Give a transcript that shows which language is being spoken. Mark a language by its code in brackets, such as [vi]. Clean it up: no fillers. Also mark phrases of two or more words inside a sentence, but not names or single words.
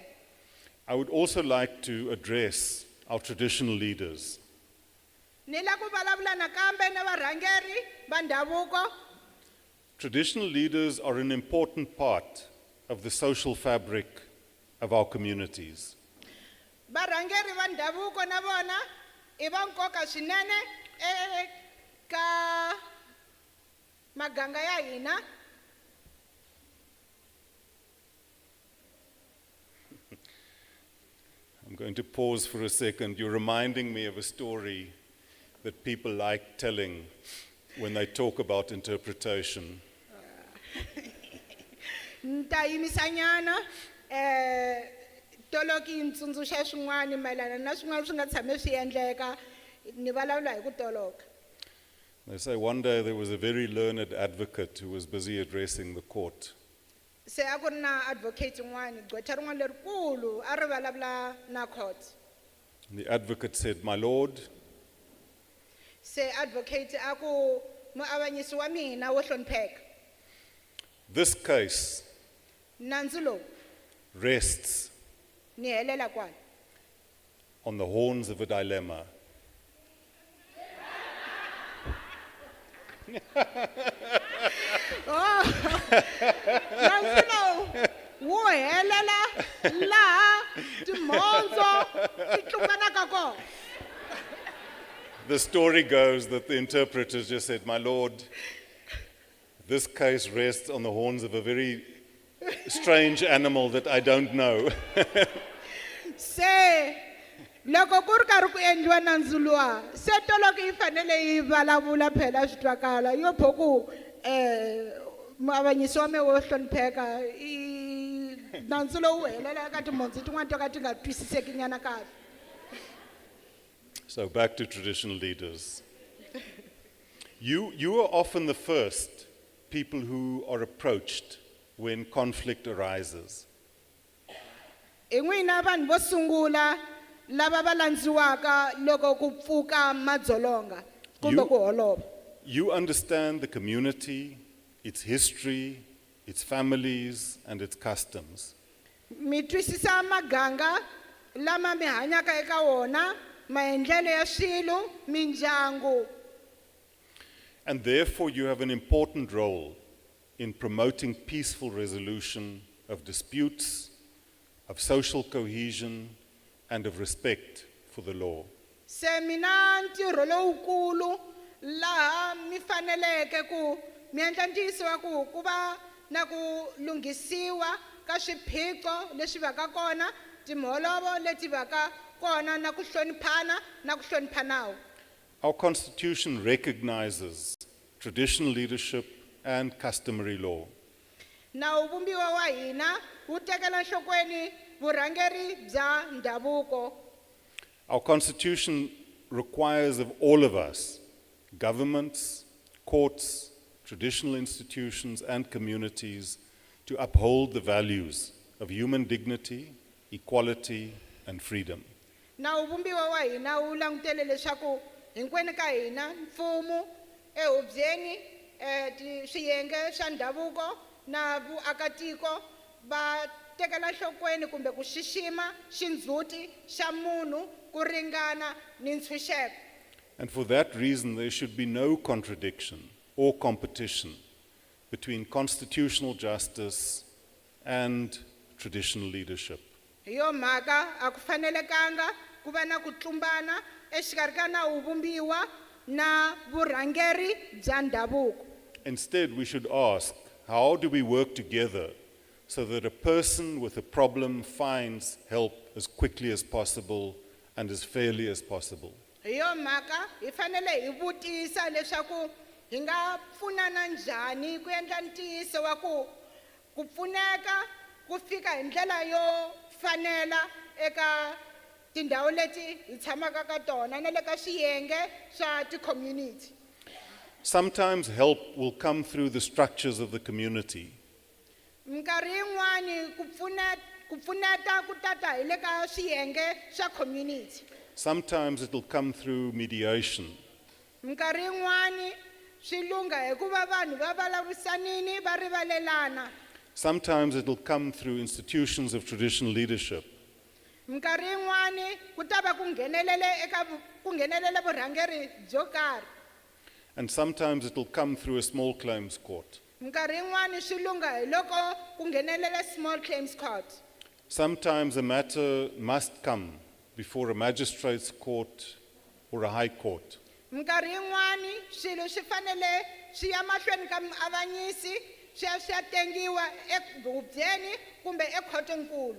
[en] I would also like to address our traditional leaders. [ts] Ni la ku vulavula nakambe na varhangeri va ndhavuko. [en] Traditional leaders are an important part of the social fabric of our communities. [ts] Varhangeri va ndhavuko na vona I va nkoka swinene eka maganga ya hina. [en] I'm going to pause for a second. You're reminding me of a story that people like telling when they talk about interpretation. [ts] Nta yimisanyana toloki ntsundzuxa swin'wana mayelana na swin'wana swi nga tshame swi endleka ni vulavula hi ku toloka. [en] They say one day there was a very learned advocate who was busy addressing the court. [ts] Se a ku ri na advocate n'wana gqwetha rin'wana lerikulu a ri vulavula na court. [en] And the advocate said, "My lord, [ts] Se advocate a ku muavanyisi wa mina wo hlonipheka. [en] this case [ts] Nandzu lowu [en] rests [ts] ni helela kwala. [en] on the horns of a dilemma." [ts] Nandzu lowu wu helela laha timhondzo ti tlumbanaka kona. [en] The story goes that the interpreters just said, "My lord, this case rests on the horns of a very strange animal that I don't know." [ts] Se loko ku ri karhi ku endliwa nandzu luwa se toloki yi fanele yi vulavula phela swi twakala yo pho ku Avanyisi wa me wo hlonipheka I nandzu lowu helela ka timhondzo tin'wana to ka ti nga twisiseki nyana kahle. [en] So back to traditional leaders. You are often the first people who are approached when conflict arises. [ts] I n'wina vanhu vo sungula lava va landziwaka loko ku pfuka madzolonga kumbe ku holova. [en] You understand the community, its history, its families, and its customs. [ts] Mi twisisa maganga lama mi hanyaka eka wona, maendlelo ya swilo, mindyangu. [en] And therefore, you have an important role in promoting peaceful resolution of disputes, of social cohesion, and of respect for the law. [ts] Se mina ntirho lowukulu laha mi faneleke ku mi endla ntiyiso wa ku va na ku lunghisiwa ka swiphiqo leswi va ka kona, timholovo leti va ka kona na ku hloniphana na ku hlonipha nawu. [en] Our constitution recognizes traditional leadership and customary law. [ts] Nawu vumbiwa wa hina wu tekela nhlokweni vurhangeri bya ndhavuko. [en] Our constitution requires of all of us, governments, courts, traditional institutions, and communities, to uphold the values of human dignity, equality, and freedom. [ts] Nawu vumbiwa wa hina wu langutele leswaku hinkwenu ka hina mfumo, ehubyeni, swiyenge swa ndhavuko na vuakatiko va tekela nhlokweni kumbe ku xixima xindzhuti xa munhu ku ringana ni ntshunxeko. [en] And for that reason, there should be no contradiction or competition between constitutional justice and traditional leadership. [ts] Hi yo mhaka a ku fanelekanga ku va na ku tlumbana exikarhi ka nawu vumbiwa na vurhangeri bya ndhavuko. [en] Instead, we should ask, how do we work together so that a person with a problem finds help as quickly as possible and as fairly as possible? [ts] Hi yo mhaka hi fanele hi vutisa leswaku hi nga pfunana njhani ku endla ntiyiso wa ku pfuneka ku fika hi ndlela yo fanela eka tindhawu leti hi tshamaka ka tona na le ka swiyenge swa ti-community. [en] Sometimes help will come through the structures of the community. [ts] Minkarhi yin'wani ku pfuneta ku tata hi le ka swiyenge swa community. [en] Sometimes it will come through mediation. [ts] Minkarhi yin'wani swi lungha hi ku va vanhu va vulavurisanini va rivalelana. [en] Sometimes it will come through institutions of traditional leadership. [ts] Minkarhi yin'wani ku ta va ku nghenelele vurhangeri byo karhi. [en] And sometimes it will come through a small claims court. [ts] Minkarhi yin'wani swi lungha hi loko ku nghenelele [en] small claims court. Sometimes a matter must come before a magistrate's court or a high court. [ts] Minkarhi yin'wani swilo swi fanele swi ya mahlweni ka muavanyisi swi ya tengiwa ehubyeni kumbe ekhotonkulu.